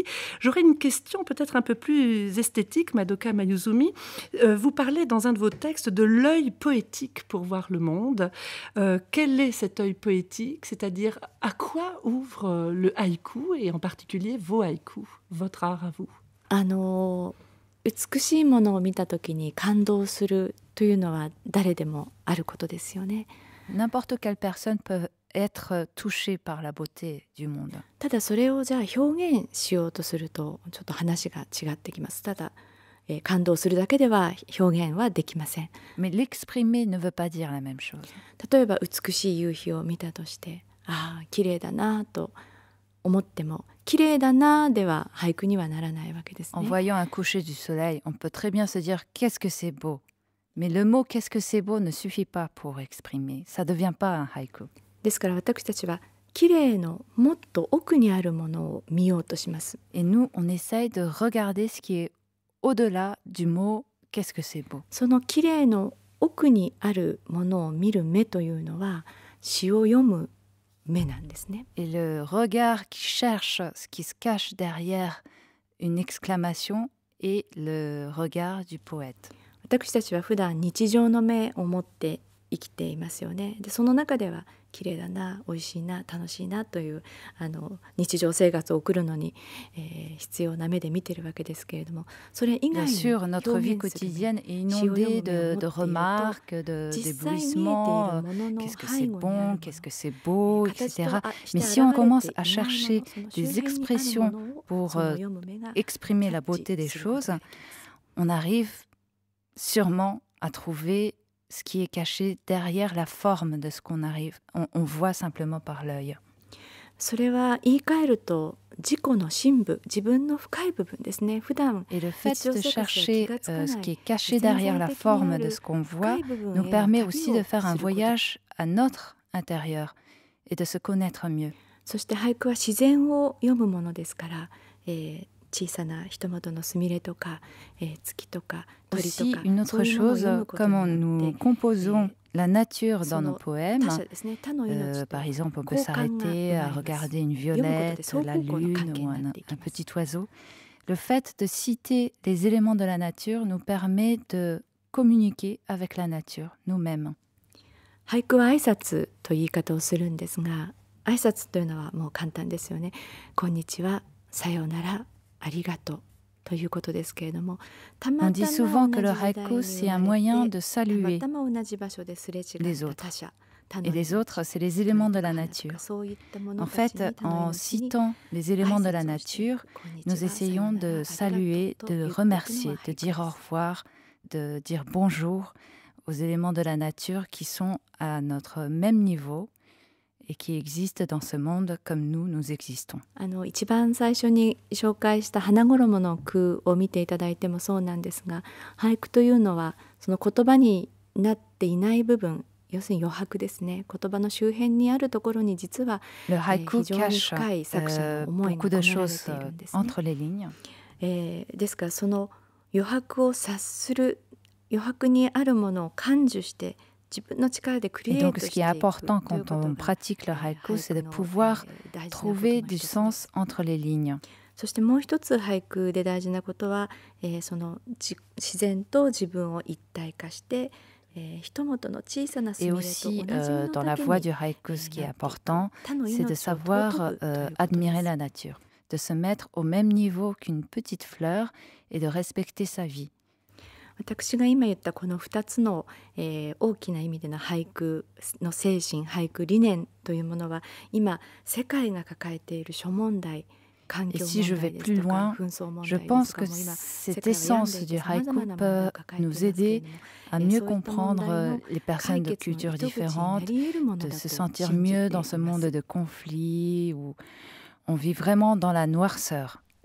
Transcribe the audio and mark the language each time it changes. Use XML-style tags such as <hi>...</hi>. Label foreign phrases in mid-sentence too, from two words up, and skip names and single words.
<fr>J'aurais une question peut-être un peu plus esthétique, Madoka Mayuzumi. Vous parlez dans un de vos textes de l'œil poétique pour voir le monde. Quel est cet œil poétique? C'est-à-dire, à quoi ouvre le haïku et en particulier vos haïkus, votre art à vous?</fr> <ja>美しいものを見た時に感動するというのは誰でもあることですよね。</ja> <fr>N'importe quelle personne peut être touchée par la beauté du monde.</fr> <ja>ただそれをじゃあ表現しようとするとちょっと話が違ってきます。ただ感動するだけでは表現はできません。</ja> <fr>Mais l'exprimer ne veut pas dire la même chose.</fr> <ja>例えば美しい夕日を見たとして、ああ綺麗だなと思っても、綺麗だなでは俳句にはならないわけですね。</ja> <fr>En voyant un coucher du soleil, on peut très bien se dire qu'est-ce que c'est beau. Mais le mot qu'est-ce que c'est beau ne suffit pas pour exprimer. Ça ne devient pas un haïku.</fr> <ja>ですから私たちは綺麗のもっと奥にあるものを見ようとします。</ja> <fr>Et nous, on essaye de regarder ce qui est au-delà du mot qu'est-ce que c'est beau.</fr> <ja>その綺麗の奥にあるものを見る目というのは詩を読む目なんですね。</ja> <fr>Et le regard qui cherche ce qui se cache derrière une exclamation est le regard du poète.</fr> <ja>私たちは普段日常の目を持って生きていますよね。でその中では綺麗だな、美味しいな、楽しいなという日常生活を送るのに、必要な目で見てるわけですけれども、それ以外に</ja> <fr>Bien sûr, notre vie quotidienne est inondée de remarques, d'éblouissements. Qu'est-ce que c'est bon, qu'est-ce que c'est beau, etc. Mais si on commence à chercher des expressions pour exprimer la beauté des choses, on arrive sûrement à trouver ce qui est caché derrière la forme de ce qu'on voit simplement par l'œil.</fr> <ja>それは言い換えると自己の深部、自分の深い部分ですね。普段</ja> <fr>Et le fait de chercher ce qui est caché derrière la forme de ce qu'on voit nous permet aussi de faire un voyage à notre intérieur et de se connaître mieux.</fr> <ja>そして俳句は自然を読むものですから、小さな人元のすみれとか、月とか鳥と</ja> <fr>Aussi,</fr> <ja>か</ja> <fr>une</fr> <ja>そう</ja> <fr>autre</fr> <ja>いうのを</ja> <fr>chose,</fr> <ja>読むこと</ja> <fr>comment</fr> <ja>によ</ja> <fr>nous</fr> <ja>って</ja> <fr>composons la nature dans</fr> <ja>そ</ja> <fr>nos</fr> <ja>の</ja> <fr>poèmes.</fr> <ja>他者ですね、他の命と</ja> <fr>Par exemple, on peut</fr> <ja>交換が</ja> <fr>s'arrêter</fr> <ja>生ま</ja> <fr>à</fr> <ja>れます</ja> <fr>regarder une</fr> <ja>読むことで</ja> <fr>violette,</fr> <ja>双</ja> <fr>la</fr> <ja>方向の関</ja> <fr>lune</fr> <ja>係</ja> <fr>ou</fr> <ja>になっていき</ja> <fr>un</fr> <ja>ます</ja> <fr>petit oiseau. Le fait de citer les éléments de la nature nous permet de communiquer avec la nature, nous-mêmes.</fr> <ja>俳句は挨拶という言い方をするんですが、挨拶というのはもう簡単ですよね。こんにちは、さようなら、ありがとうということですけれども、た</ja> <fr>On</fr> <ja>ま</ja> <fr>dit</fr> <ja>た</ja> <fr>souvent</fr> <ja>ま</ja> <fr>que</fr> <ja>同</ja> <fr>le</fr> <ja>じ時代</ja> <fr>haïku,</fr> <ja>に</ja> <fr>c'est</fr> <ja>生</ja> <fr>un</fr> <ja>ま</ja> <fr>moyen</fr> <ja>れ</ja> <fr>de</fr> <ja>て、たま</ja> <fr>saluer</fr> <ja>たま同じ場所ですれ違</ja> <fr>les</fr> <ja>った</ja> <fr>autres.</fr> <ja>他者、他</ja> <fr>Et</fr> <ja>の</ja> <fr>les</fr> <ja>命</ja> <fr>autres, c'est les éléments de la</fr> <ja>鳥とか花とか</ja> <fr>nature.</fr> <ja>そういったもの</ja> <fr>En</fr> <ja>たち</ja> <fr>fait,</fr> <ja>に他の</ja> <fr>en</fr> <ja>命に</ja> <fr>citant les éléments de la</fr> <ja>挨拶をしてい</ja> <fr>nature,</fr> <ja>く。こんにち</ja> <fr>nous</fr> <ja>は、さよう</ja> <fr>essayons</fr> <ja>なら、</ja> <fr>de</fr> <ja>ありがとう</ja> <fr>saluer,</fr> <ja>と</ja> <fr>de</fr> <ja>言っていくのが</ja> <fr>remercier,</fr> <ja>俳</ja> <fr>de</fr> <ja>句</ja> <fr>dire</fr> <ja>で</ja> <fr>au</fr> <ja>す。</ja> <fr>revoir, de dire bonjour aux éléments de la nature qui sont à notre même niveau et qui existent dans ce monde comme nous existons.</fr> <ja>一番最初に紹介した花衣の句を見ていただいてもそうなんですが、俳句というのはその言葉になっていない部分、要するに余白ですね。言葉の周辺にあるところに実は</ja> <fr>Le haïku</fr> <ja>非常に</ja> <fr>cache</fr> <ja>深い作者の思いが</ja> <fr>beaucoup</fr> <ja>込</ja> <fr>de</fr> <ja>められ</ja> <fr>choses</fr> <ja>ているんですね。</ja> <fr>entre les lignes.</fr> <ja>ですからその余白を察する、余白にあるものを感受して自分の力でクリ</ja> <fr>Et</fr> <ja>エイ</ja> <fr>donc,</fr> <ja>ト</ja> <fr>ce</fr> <ja>し</ja> <fr>qui</fr> <ja>て</ja> <fr>est</fr> <ja>いくという</ja> <fr>important</fr> <ja>こ</ja> <fr>quand</fr> <ja>と</ja> <fr>on</fr> <ja>が</ja> <fr>pratique le haïku, c'est de</fr> <ja>俳句の</ja> <fr>pouvoir</fr> <ja>大事なこと</ja> <fr>trouver</fr> <ja>の</ja> <fr>du</fr> <ja>一つです。</ja> <fr>sens entre les lignes.</fr> <ja>そしてもう一つ俳句で大事なことは、その自然と自分を一体化して、人元の小さなす</ja> <fr>Et</fr> <ja>みれと同</ja> <fr>aussi,</fr> <ja>じもの</ja> <fr>dans</fr> <ja>だ</ja> <fr>la</fr> <ja>け</ja> <fr>voie</fr> <ja>に</ja> <fr>du haïku, ce qui est</fr> <ja>なっていく。</ja> <fr>important,</fr> <ja>他の</ja> <fr>c'est de</fr> <ja>命を</ja> <fr>savoir</fr> <ja>尊ぶということで</ja> <fr>admirer</fr> <ja>す。</ja> <fr>la nature, de se mettre au même niveau qu'une petite fleur et de respecter sa vie.</fr> <ja>私が今言ったこの2つの、大きな意味での俳句の精神、俳句理念というものは今世界が抱えている諸問題、環境</ja> <fr>Et si je</fr> <ja>問</ja> <fr>vais</fr> <ja>題で</ja> <fr>plus</fr> <ja>すとか</ja> <fr>loin,</fr> <ja>紛争問</ja> <fr>je</fr> <ja>題です</ja> <fr>pense</fr> <ja>とか</ja> <fr>que</fr> <ja>も今</ja> <fr>cette</fr> <ja>世界は病ん</ja> <fr>essence</fr> <ja>でい</ja> <fr>du</fr> <ja>てさまざま</ja> <fr>haïku</fr> <ja>な問題を</ja> <fr>peut</fr> <ja>抱えてい</ja> <fr>nous</fr> <ja>ますけれ</ja> <fr>aider</fr> <ja>ども、</ja> <fr>à mieux</fr> <ja>そういった問題</ja> <fr>comprendre</fr> <ja>の</ja> <fr>les</fr> <ja>解</ja> <fr>personnes de</fr> <ja>決の</ja> <fr>cultures</fr> <ja>糸口にな</ja> <fr>différentes,</fr> <ja>り得るもの</ja> <fr>de</fr> <ja>だと</ja> <fr>se</fr> <ja>信</ja> <fr>sentir</fr> <ja>じてい</ja> <fr>mieux</fr> <ja>ま</ja> <fr>dans ce</fr> <ja>す。</ja> <fr>monde de conflits où on vit vraiment dans la noirceur.</fr>